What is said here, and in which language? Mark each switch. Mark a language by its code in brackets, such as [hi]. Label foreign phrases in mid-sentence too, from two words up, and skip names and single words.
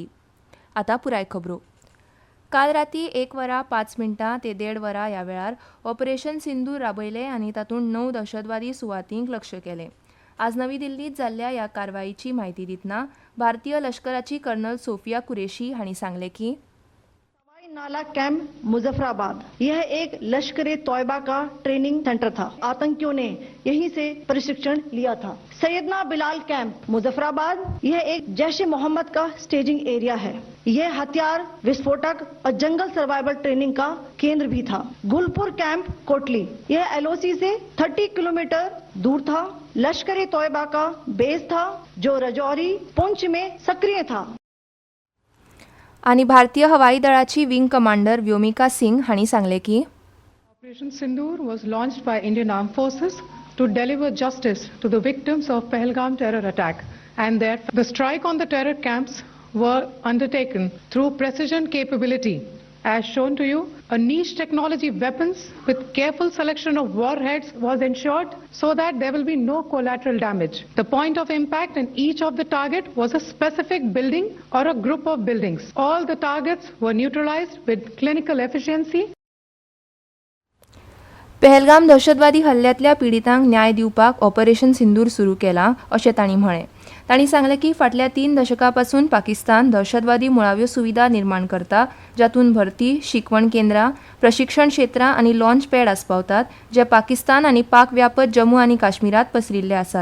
[kok] आतां पुराय खबरो. काल राती 1:05 ते 1:30 ह्या वेळार ऑपरेशन सिंदूर राबयलें आनी तातूंत 9 दहशतवादी सुवातींक लक्ष्य केलें. आज नवी दिल्लींत जाल्ल्या ह्या कारवायेची म्हायती दितना भारतीय लश्कराची कर्नल सोफिया कुरेशी हांणी सांगलें की [hi] नाला कैंप मुजफ्फराबाद यह एक लश्कर तौयबा का [en] training centre [hi] था। आतंकियों ने यहीं से प्रशिक्षण लिया था। सैयदना बिलाल कैंप मुजफ्फराबाद यह एक जैश ए मोहम्मद का [en] staging area [hi] है। यह हथियार विस्फोटक और [en] jungle survival training [hi] का केंद्र भी था। गुलपुर कैंप कोटली यह एलओसी से 30 किलोमीटर दूर था। लश्कर तौयबा का बेस था जो रजौरी पुंछ में सक्रिय था. [kok] आणि भारतीय हवाई दळाची विंग कमांडर व्योमिका सिंग हांणी सांगलें की [en] Operation Sindoor was launched by Indian Armed Forces to deliver justice to the victims of Pahalgam terror attack, and that the strike on the terror camps were undertaken through precision capability. As shown to you, a niche technology weapons with careful selection of warheads was ensured so that there will be no collateral damage. The point of impact in each of the target was a specific building or a group of buildings. All the targets were neutralized with clinical efficiency. [kok] पहलगाम दहशतवादी हल्ल्यांतल्या पिडितांक न्याय दिवपाक ऑपरेशन सिंदूर सुरू केलां अशें तांणी म्हळें. तांणी सांगलें की फाटल्या 3 दशकां पासून पाकिस्तान दहशतवादी मुळाव्यो सुविधा निर्माण करता, जातूंत भरती, शिकवण केंद्रां, प्रशिक्षण क्षेत्रां आनी [en] launch pad [kok] आस्पावतात, जे पाकिस्तान आनी पाक व्यापत जम्मू आनी काश्मीरात पसरिल्ले आसात.